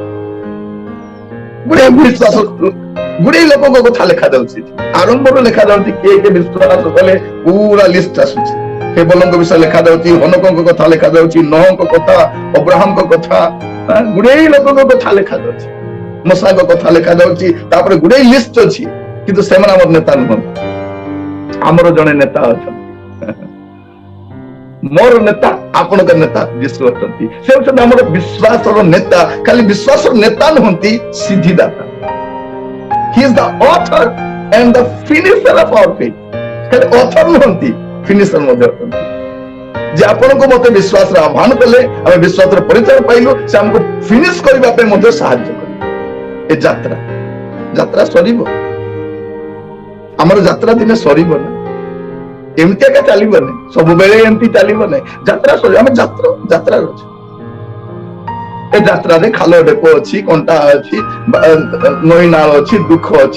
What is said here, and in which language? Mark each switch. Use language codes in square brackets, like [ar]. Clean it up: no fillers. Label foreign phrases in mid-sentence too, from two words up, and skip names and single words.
[or] ଗୁଡେ ଲୋକଙ୍କ କଥା ଲେଖା ଯାଉଛି ଆରମ୍ଭରୁ ଲେଖା ଯାଉଛି କିଏ କିଏ ବିଶ୍ୱାସ କଲେ ପୁରା ଲିଷ୍ଟ ଆସୁଛି କେବଲଙ୍କ ବିଷୟ ଲେଖା ଯାଉଛି ହନକଙ୍କ କଥା ଲେଖା ଯାଉଛି ନହଙ୍କ କଥା ଅବ୍ରାହମଙ୍କ କଥା ଗୁଡେ ଲୋକଙ୍କ କଥା ଲେଖା ଯାଉଛି ମୋସାଙ୍କ କଥା ଲେଖା ଯାଉଛି ତାପରେ ଗୁଡେ ଲିଷ୍ଟ ଅଛି କିନ୍ତୁ ସେମାନେ ଆମର ନେତା ନୁହନ୍ତି ଆମର ଜଣେ ନେତା ଅଛନ୍ତି ମୋର ନେତା ଆପଣଙ୍କ ନେତା ଯୀଶୁ ଅଛନ୍ତି ସେ ହେଉଛନ୍ତି ଆମର ବିଶ୍ୱାସର ନେତା ଖାଲି ବିଶ୍ୱାସର ନେତା ନୁହନ୍ତି ସିଦ୍ଧିଦାତା [en] he is the author and the finisher of our faith [or] ଖାଲି author ନୁହନ୍ତି finisher ମଧ୍ୟ ଅଛନ୍ତି ଯେ ଆପଣଙ୍କୁ ମତେ ବିଶ୍ୱାସର ଆହ୍ୱାନ କଲେ ଆମେ ବିଶ୍ୱାସର ପରିଚୟ ପାଇଲୁ ସେ ଆମକୁ ଫିନିଶ କରିବା ପାଇଁ ମଧ୍ୟ ସାହାଯ୍ୟ କରିବେ ଏ ଯାତ୍ରା ସରିବ ଆମର ଯାତ୍ରା ଦିନେ ସରିବ ନା ଏମିତି ଏକା ଚାଲିବନି ସବୁବେଳେ ଏମିତି ଚାଲିବ ନାହିଁ ଯାତ୍ରା ସରିବ ଆମେ ଯାତ୍ରାରେ ଅଛୁ ଏ ଯାତ୍ରାରେ ଖାଲ ଢେପ ଅଛି କଣ୍ଟା ଅଛି ନଈ ନାଳ ଅଛି ଦୁଃଖ ଅଛି